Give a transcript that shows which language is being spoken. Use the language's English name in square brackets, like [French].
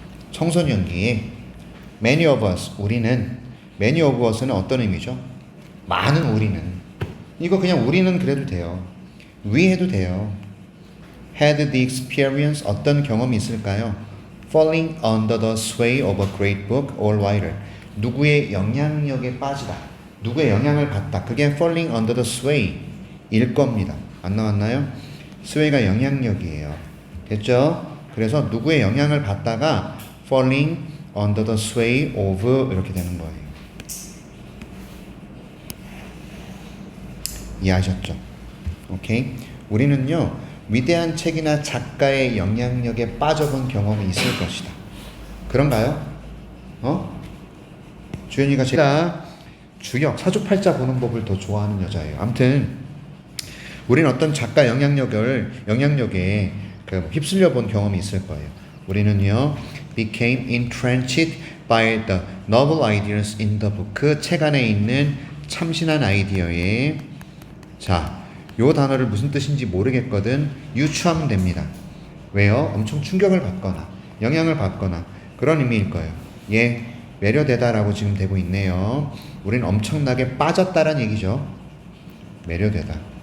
[Korean] 청소년기에 many of us, 우리는, many of us는 어떤 의미죠? 많은 우리는. 이거 그냥 우리는 그래도 돼요. we 해도 돼요. [English] had the experience, 어떤 경험이 있을까요? falling under the sway of a great book or writer. [Korean] 누구의 영향력에 빠지다. 누구의 영향을 받다. 그게 falling under the sway 일 겁니다. 안 나왔나요? sway가 영향력이에요. 됐죠? 그래서 누구의 영향을 받다가 falling under the sway of 이렇게 되는 거예요. 이해하셨죠? 오케이? 우리는요, 위대한 책이나 작가의 영향력에 빠져본 경험이 있을 것이다. 그런가요? 주연이가 제가 주역, 사주팔자 보는 법을 더 좋아하는 여자예요. 아무튼 우리는 어떤 작가 영향력에 휩쓸려 본 경험이 있을 거예요. [English] 우리는요, became entrenched by the novel ideas in the book. [Korean] 그 책 안에 있는 참신한 아이디어에 자, 요 단어를 무슨 뜻인지 모르겠거든 유추하면 됩니다. 왜요? 엄청 충격을 받거나 영향을 받거나 그런 의미일 거예요. 예, 매료되다라고 지금 되고 있네요. 우린 엄청나게 빠졌다란 얘기죠. 매료되다.